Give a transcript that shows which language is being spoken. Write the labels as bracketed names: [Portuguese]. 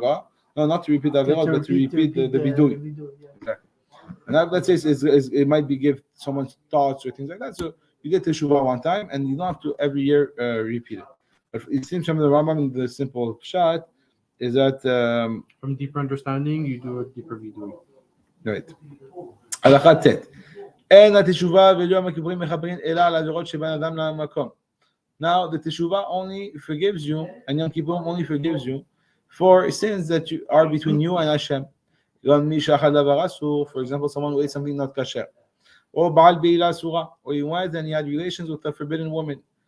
[English] teshuvah, no, not to repeat averot, but to repeat the bidui. Yeah. Exactly. And that, let's say it might be give someone thoughts or things like that. So you did teshuvah one time, and you don't have to every year repeat it. But it seems from the Rambam, the simple pshat is that From deeper understanding, you do a deeper vidui. right. [Hebrew] הלכה ט' אין התשובה וליום הכיפורים מכפרים אלא על עבירות שבין אדם למקום. [English] Now the teshuvah only forgives you, and Yom Kippur only forgives you for sins that are between you and Hashem. For example, someone who ate something not kasher, or Baal Beila Surah, or he went and he had relations with a forbidden woman.